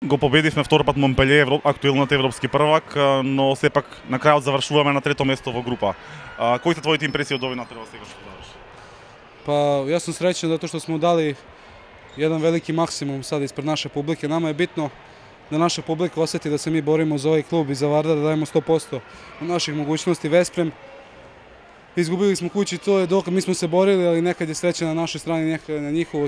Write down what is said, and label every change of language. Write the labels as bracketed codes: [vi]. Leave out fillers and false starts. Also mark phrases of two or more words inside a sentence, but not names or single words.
[mk] го победивме втор пат Монпелје, актуелниот европски првак, но сепак на крајот завршуваме на трето место во група. Кои се твоите импресии од овој натпревар сега што заврши? [sr] Pa ja sam srećan zato što smo dali jedan veliki maksimum sad ispred naše publike. Nama je bitno da naša publika osjeti da se mi borimo za ovaj klub i za Vardar, da dajemo 100% od naših mogućnosti. Vesprem, izgubili smo kući, to je dok mi smo se borili, ali nekad je sreća na našoj strani, nekad na njihovo.